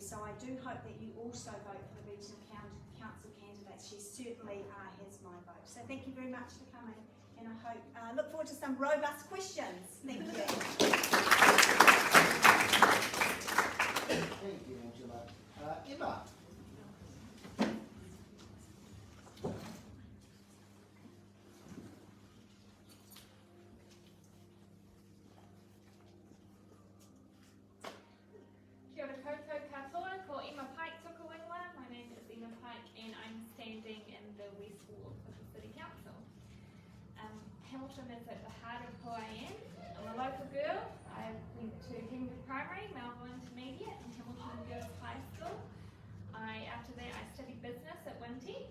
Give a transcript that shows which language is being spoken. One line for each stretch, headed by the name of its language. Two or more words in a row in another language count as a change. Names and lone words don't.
English: So I do hope that you also vote for the regional council candidates. She certainly has my vote. So thank you very much for coming, and I hope, look forward to some robust questions. Thank you. Thank you, Angela. Emma.
Māori: Kia ora koutou katoa, ko Emma Pike toka wingwa.
English: My name is Emma Pike, and I'm standing in the West Ward of the City Council. Hamilton is at the heart of who I am. I'm a local girl. I went to Henry Primary, Melbourne Intermediate, and Hamilton Girls High School. After that, I studied business at Wintec.